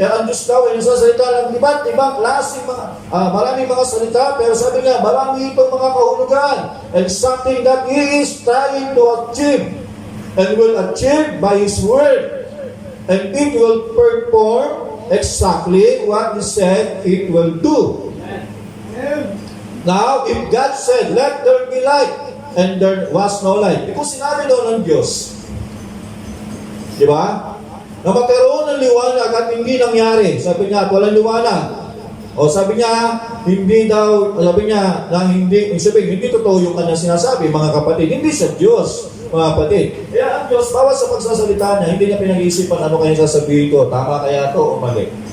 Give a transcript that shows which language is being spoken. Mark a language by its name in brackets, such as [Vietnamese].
[Filipino] Ang Diyos daw ay nagsasalita ng iba't ibang klaseng maraming mga salita, pero sabi niya, marami itong mga kahulugan. [English] And something that He is trying to achieve. And will achieve by His word. And it will perform exactly what He said it will do. Now, if God said, let there be light, and there was no light. [Filipino] Kung sinabi daw ng Diyos, di ba? Na magkaroon ng liwanag at hindi nangyari. Sabi niya, at walang liwanag. O sabi niya, hindi daw, sabi niya, na hindi, hindi totoo yung kanya sinasabi, mga kapatid. Hindi sa Diyos, mga kapatid. Kaya ang Diyos, bawat sa pagsasalita niya, hindi niya pinag-iisipan ano kaya sasabihin ko, tama kaya to o mali.